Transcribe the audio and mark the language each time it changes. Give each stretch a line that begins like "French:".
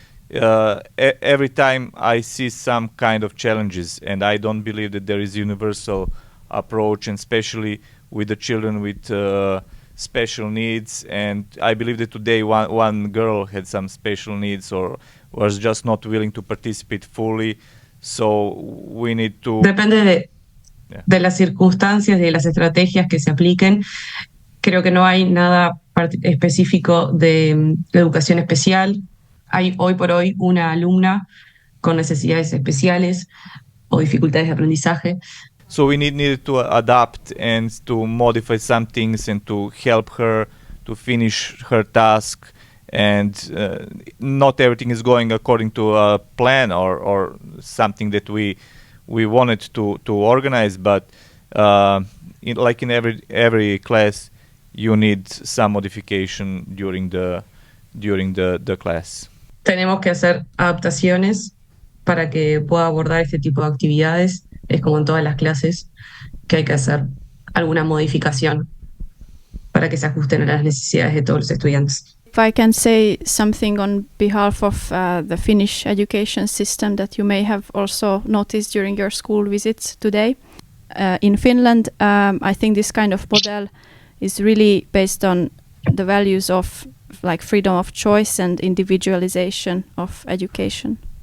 English: Every time I see some kind of challenges, and I don't believe that there is universal approach, and especially with the children with special needs. And I believe that today one girl had some special needs or was just not willing to participate fully. So we need to...
Spanish: Depende de las circunstancias y de las estrategias que se apliquen. Creo que no hay nada específico de educación especial. Hay hoy por hoy una alumna con necesidades especiales o dificultades de aprendizaje.
English: So we needed to adapt and to modify some things and to help her to finish her task. And not everything is going according to a plan or something that we wanted to organize. But in every class, you need some modification during the class.
Spanish: Tenemos que hacer adaptaciones para que pueda abordar este tipo de actividades. Es como en todas las clases que hay que hacer alguna modificación para que se ajusten a las necesidades de todos los estudiantes.
English: If I can say something on behalf of the Finnish education system that you may have also noticed during your school visits today. In Finland, I think this kind of model is really based on the values of like freedom of choice and individualization of education.